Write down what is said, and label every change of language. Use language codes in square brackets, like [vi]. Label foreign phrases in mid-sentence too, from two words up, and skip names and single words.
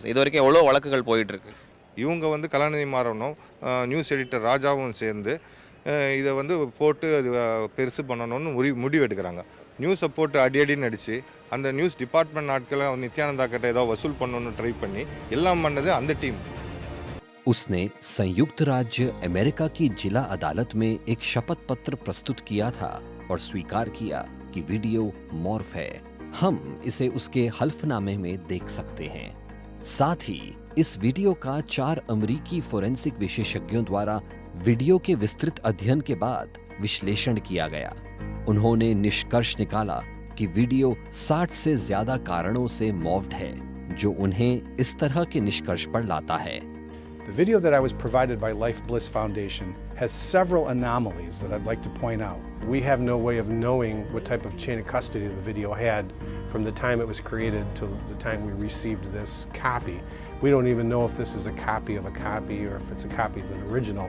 [ta] இது வரைக்கும் எவ்வளோ வழக்குகள் போயிட்டு இருக்கு? இவங்க கலாநிதி மாறனும் [en] news editor [ta] ராஜாவும் சேர்ந்து இதை போட்டு அது பெருசு பண்ணணும்னு முடிவு எடுக்கிறாங்க. நியூஸை போட்டு அடின்னு அடித்து அந்த [en] news department [ta] ஆட்களை நித்யானந்தா கிட்ட ஏதோ வசூல் பண்ணணும்னு ட்ரை பண்ணி எல்லாம் பண்ணது அந்த டீம். [hi] उसने संयुक्त राज्य अमेरिका की जिला अदालत में एक शपथ पत्र प्रस्तुत किया था और स्वीकार किया कि वीडियो मॉर्फ है। हम इसे उसके हल्फनामे में देख सकते हैं। साथ ही इस वीडियो का 4 अमेरिकी फोरेंसिक विशेषज्ञों द्वारा वीडियो के विस्तृत अध्ययन के बाद विश्लेषण किया गया। उन्होंने निष्कर्ष निकाला कि वीडियो 60 से ज्यादा कारणों से मॉर्फ्ड है, जो उन्हें इस तरह के निष्कर्ष पर लाता है। [en] The video that I was provided by Life Bliss Foundation has several anomalies that I'd like to point out. We have no way of knowing what type of chain of custody the video had from the time it was created to the time we received this copy. We don't even know if this is a copy of a copy or if it's a copy of an original.